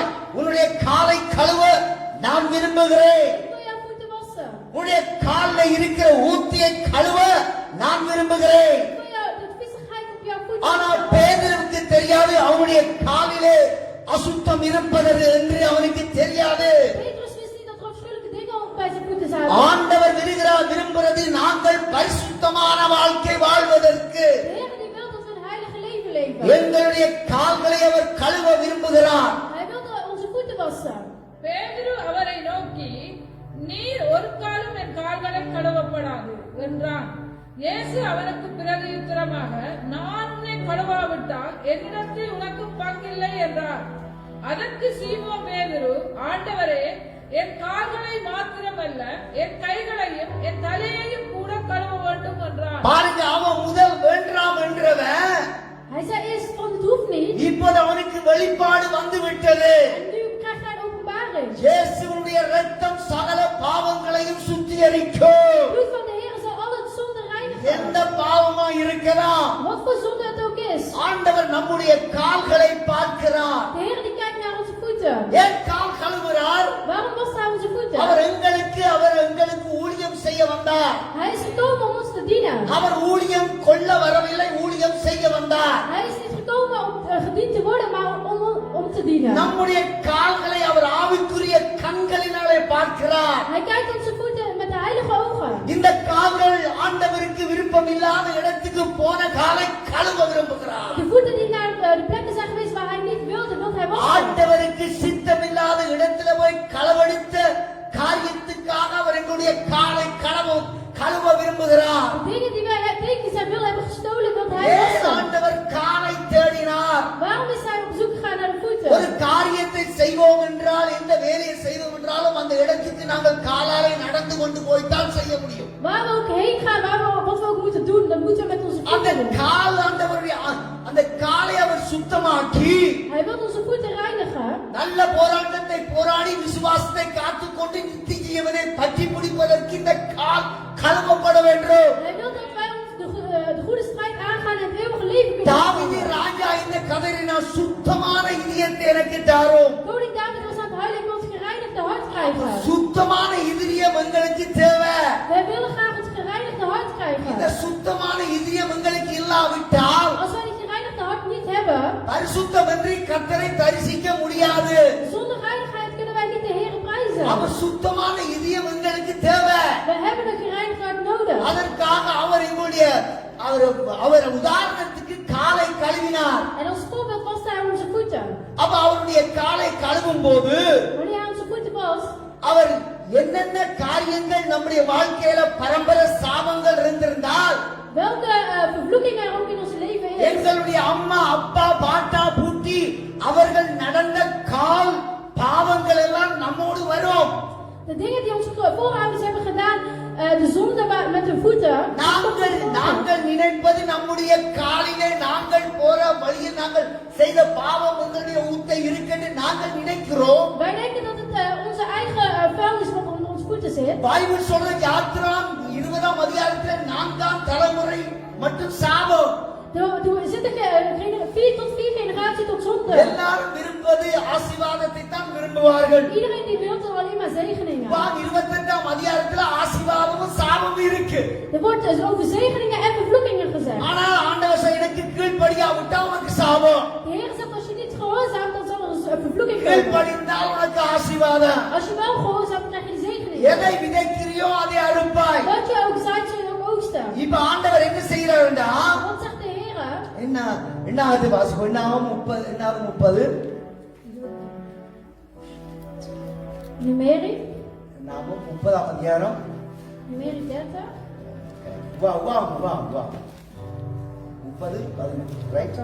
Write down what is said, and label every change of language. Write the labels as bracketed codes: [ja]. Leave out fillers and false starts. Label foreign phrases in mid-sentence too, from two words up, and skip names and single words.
[ta] உன்னுடைய காலை கழுவ நான் விரும்புகிறேன். [nl] Ik wil jouw voeten wassen. [ta] உன்னுடைய காலில் இருக்கிற ஊத்தியை கழுவ நான் விரும்புகிறேன். [nl] Ik wil jou de viezigheid op jouw voeten [ta] ஆனால் [nl] wassen. [ta] பேதுருவுக்கு தெரியாது அவனுடைய காலிலே அசுத்தம் இருப்பது என்று அவனுக்கு தெரியாது. [nl] Petrus wist niet dat er afschuwelijke dingen bij zijn voeten zaten. [ta] ஆண்டவர் விரும்புகிறது நாங்கள் பரிசுத்தமான வாழ்க்கை வாழ்வதற்கு. [nl] De Heer die wil dat we een heilige leven leven. [ta] எங்களுடைய கால்களை அவர் கழுவ விரும்புகிறார். [nl] Hij wilde onze voeten wassen. [ta] பேதுரு அவரை நோக்கி, நீர் ஒரு காலும் என் கால்களை கழுவப்படாது என்றான். இயேசு அவனுக்கு பிரதியுத்தரமாக, நான் உன்னை கழுவாவிட்டால் என்னிடத்தில் உனக்கு பங்கில்லை என்றார். அதற்கு சீமோன் பேதுரு, ஆண்டவரே, என் கால்களை மாத்திரமல்ல, என் கைகளையும் என் தலையையும் கூட கழுவ வேண்டும் என்றார். பாருங்க, அவன் முதல் வேண்டாம் என்றவன் [nl] Hij zei eerst van het hoeft niet. [ta] இப்போது அவனுக்கு வெளிப்பாடு வந்து விட்டது. [nl] En nu krijgt hij een openbaring. [ta] இயேசுவுடைய இரத்தம் சகல பாவங்களையும் சுத்திகரிக்கும். [nl] Het bloed van de Heer zal alle zonde reinigen. [ta] எந்த பாவமா இருக்கலாம், [nl] Wat voor zonde het ook is. [ta] ஆண்டவர் நம்முடைய கால்களை பார்க்கிறார். [nl] De Heer die kijkt naar onze voeten. [ta] ஏன் கால் கழுவுறார்? [nl] Waarom wast hij onze voeten? [ta] அவர் எங்களுக்கு ஊழியம் செய்ய வந்தார். [nl] Hij is gekomen om ons te dienen. [ta] அவர் ஊழியம் கொள்ள வரவில்லை, ஊழியம் செய்ய வந்தார். [nl] Hij is niet gekomen om gediend te worden, maar om te dienen. [ta] நம்முடைய கால்களை அவர் ஆவிக்குரிய கண்களினாலே பார்க்கிறார். [nl] Hij kijkt onze voeten met de heilige ogen. [ta] இந்த கால்கள் ஆண்டவருக்கு விருப்பம் இல்லாத இடத்துக்கு போன காலை கழுவ விரும்புகிறார். [nl] De voeten die naar de plekken zijn geweest waar hij niet wilde, wil hij wassen. [ta] ஆண்டவருக்கு சித்தமில்லாத இடத்துல போய் களவெடுத்த காரியத்துக்காக அவர் எங்களுடைய காலை கழுவ விரும்புகிறார். [nl] De dingen die wij tegen zijn wil hebben gestolen, wil hij [ta] ஏன் [nl] wassen. [ta] ஆண்டவர் காலை தேடினார்? [nl] Waarom is hij op zoek gegaan naar de voeten? [ta] ஒரு காரியத்தை செய்வோம் என்றால், எந்த வேலையை செய்வோம் என்றாலும் அந்த இடத்துக்கு நாங்கள் காலாலே நடந்து கொண்டு போய்தான் செய்ய முடியும். [nl] Waar we ook heen gaan, wat we ook moeten doen, dat moeten we met onze [ta] அந்த [nl] voeten doen. [ta] கால் ஆண்டவருடைய அந்த காலை அவர் சுத்தமாக்கி [nl] Hij wil onze voeten reinigen. [ta] நல்ல போராட்டத்தை போராடி விசுவாசத்தை காத்துக்கொண்டு நித்திய ஜீவனை பற்றி பிடிப்பதற்கு இந்த கால் கழுவப்பட வேண்டும். [nl] Hij wil dat wij de goede strijd aangaan en het eeuwige leven kunnen [ta] தாவீது [nl] ontvangen. [ta] ராஜா இந்த கதறினா சுத்தமான இதயத்தை எனக்கு தாரும். [nl] Koning David was aan het huilen, ik wil het gereinigde hart krijgen. [ta] சுத்தமான இதயம் எங்களுக்கு தேவை. [nl] Wij willen graag het gereinigde hart [ta] இந்த [nl] krijgen. [ta] சுத்தமான இதயம் எங்களுக்கு இல்லாவிட்டால் [nl] Als wij dit gereinigde hart niet hebben, [ta] பரிசுத்தமின்றி கர்த்தரை தரிசிக்க முடியாது. [nl] zonder heiligheid kunnen wij niet de Heer prijzen. [ta] அவர் சுத்தமான இதயம் எங்களுக்கு தேவை. [nl] We hebben een gereinigd hart nodig. [ta] அதற்காக அவர் எங்களுடைய அவர் உதாரணத்துக்கு காலை கழுவினார். [nl] En als voorbeeld was hij onze voeten. [ta] அப்ப அவருடைய காலை கழுவும் போது [nl] Wanneer hij onze voeten was, [ta] அவர் என்னென்ன காரியங்கள் நம்முடைய வாழ்க்கையில பரம்பரை சாபங்கள் இருந்திருந்தால் [nl] welke vervloeking er ook in ons leven is. [ta] எங்களுடைய அம்மா அப்பா பாட்டா பூட்டி அவர்கள் நடந்த கால் பாவங்கள் எல்லாம் நம்மோடு வரும். [nl] De dingen die onze voorouders hebben gedaan, de zonde met hun voeten. [ta] நாங்கள் நினைப்பது நம்முடைய காலிலே நாங்கள் போற வழியில் நாங்கள் செய்த பாவம் எங்களுடைய ஊத்தை இருக்குன்னு நாங்கள் நினைக்கிறோம். [nl] Wij denken dat het onze eigen vuilnis wat onder onze voeten zit. [ta] பைபிள் சொல்ற யாத்திராம் 20ஆம் அதிகாரத்துல 4ஆம் தலைமுறை மற்றும் சாபம். [nl] Er zitten 4 tot 4 generatie tot zonde. [ta] எல்லாரும் விரும்புவது ஆசீர்வாதத்தை தான் விரும்புவார்கள். [nl] Iedereen die wil er alleen maar zegeningen. [ta] 28ஆம் அதிகாரத்துல ஆசீர்வாதமும் சாபமும் இருக்கு. [nl] Er wordt dus over zegeningen en vervloekingen gezegd. [ta] ஆனால் ஆண்டவர் சொல்ல எனக்கு கீழ்ப்படியாவிட்டா உனக்கு சாபம். [nl] De Heer zegt als je niet gehoorzaamt, dan zal er een vervloeking komen. [ta] கீழ்ப்படிந்தால் உனக்கு ஆசீர்வாதம். [nl] Als je wel gehoorzaamt, krijg je de zegening. [ta] எதை விதைக்கிறியோ அதை அறுப்பாய். [nl] Wat je ook zaait, zul je ook oogsten. [ta] இப்ப ஆண்டவர் என்ன செய்யறாருன்னா [nl] Wat zegt de Heer? [ta] என்னாவது வாசிப்போம். என்னாவது 30 Numeri 30ஆம் அதிகாரம். [nl] Numeri 30. [ta] வா 30:11 ரைட்.